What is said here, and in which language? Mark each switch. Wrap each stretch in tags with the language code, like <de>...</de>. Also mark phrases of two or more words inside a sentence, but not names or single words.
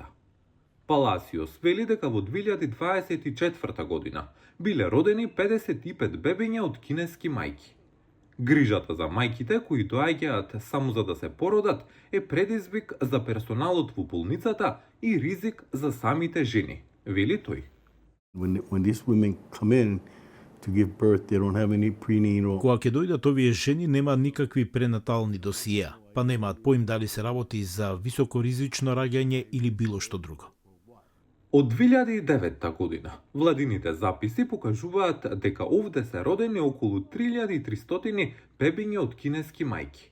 <mk>Паласиос вели дека во 2024 година биле родени 55 бебиња од кинески мајки. Грижата за мајките кои доаѓаат само за да се породат е предизвик за персоналот во болницата и ризик за самите жени, вели тој.</mk> <en>When these women come in to give birth, they don't have any prenatal.</en> <mk>Кога ќе дојдат овие жени нема никакви пренатални досиеа, па немаат поим дали се работи за високоризично раѓање или било што друго. Од 2009 година, владините записи покажуваат дека овде се родени околу 3300 бебиња од кинески мајки.</mk>